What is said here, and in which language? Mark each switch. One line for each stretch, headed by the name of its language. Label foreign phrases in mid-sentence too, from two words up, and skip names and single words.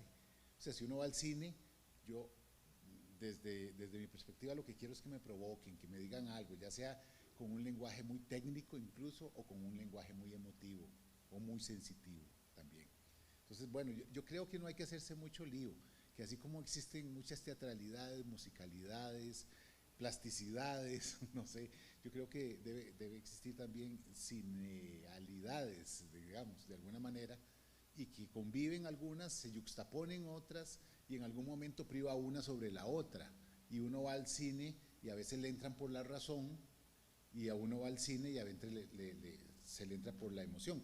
Spanish: O sea, si uno va al cine, yo desde mi perspectiva lo que quiero es que me provoquen, que me digan algo, ya sea con un lenguaje muy técnico incluso, o con un lenguaje muy emotivo o muy sensitivo también. Entonces, bueno, yo creo que no hay que hacerse mucho lío, que así como existen muchas teatralidades, musicalidades, plasticidades, no sé, yo creo que debe existir también cinealidades, digamos, de alguna manera, y que conviven algunas, se yuxtaponen otras, y en algún momento priva una sobre la otra, y uno va al cine y a veces le entran por la razón, y a uno va al cine y a veces se le entra por la emoción.